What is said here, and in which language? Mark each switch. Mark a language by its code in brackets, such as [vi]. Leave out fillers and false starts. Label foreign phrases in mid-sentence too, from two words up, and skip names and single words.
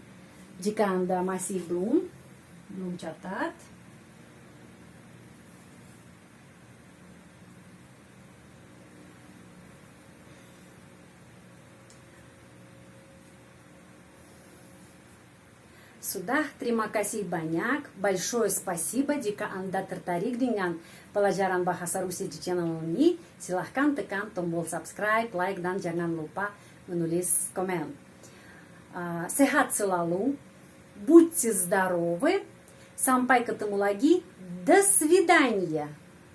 [id] Jika Anda masih belum catat. Sudah, terima kasih banyak. [ru] Большое спасибо. [id] Jika Anda tertarik dengan pelajaran bahasa Rusia di channel ini, silahkan tekan tombol [en] subscribe, like, [id] dan jangan lupa menulis komen. Sehat selalu. [ru] Будьте здоровы. [id] Sampai ketemu lagi. [ru] До свидания.